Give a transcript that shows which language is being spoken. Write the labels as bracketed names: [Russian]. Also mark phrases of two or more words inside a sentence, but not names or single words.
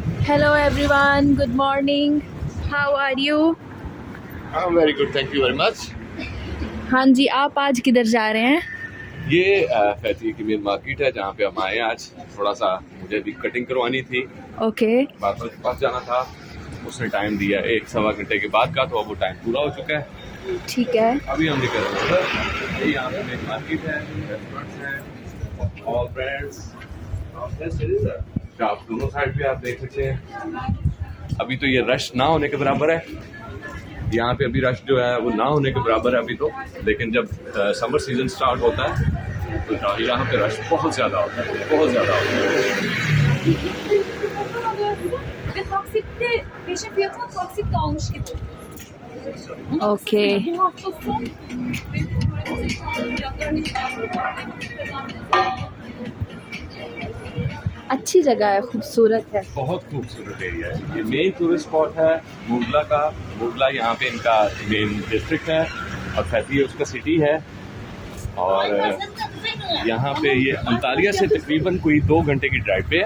[English] Hello everyone, good morning. How are you? I'm very good, thank you very much. [Hindi] हाँ जी, आप आज किधर जा रहे हैं? ये फैती की [English] main market [Hindi] है जहाँ पे हम आए हैं आज। थोड़ा सा मुझे भी कटिंग करवानी थी, ओके बार्बर के पास जाना था। उसने टाइम दिया 1-1.25 घंटे के बाद का, तो अब वो टाइम पूरा हो चुका है। ठीक है। अभी हम निकल रहे हैं। ये यहाँ पे [English] main market [Hindi] है, रेस्टोरेंट्स हैं, [English] all brands. [Hindi] आप दोनों साइड पे आप देख सकते हैं। अभी तो ये रश ना होने के बराबर है। यहाँ पे अभी रश जो है वो ना होने के बराबर है अभी तो, लेकिन जब [English] summer season start [Hindi] होता है तो यहाँ पे रश बहुत ज़्यादा होता है, बहुत ज़्यादा होता है। [Turkish] Ve taksitte peşin fiyatına taksit de almış gibi. [Hindi] ओके [Turkish] Bu hafta son benim fiyatlarını [Hindi] अच्छी जगह है, खूबसूरत है। बहुत खूबसूरत एरिया है। ये [English] main tourist spot [Hindi] है मुगला का। मुगला यहाँ पे इनका [English] main district [Hindi] है और फैती उसका सिटी है। और यहाँ पे ये अंतालिया से तकरीबन कोई 2 घंटे की ड्राइव पे है।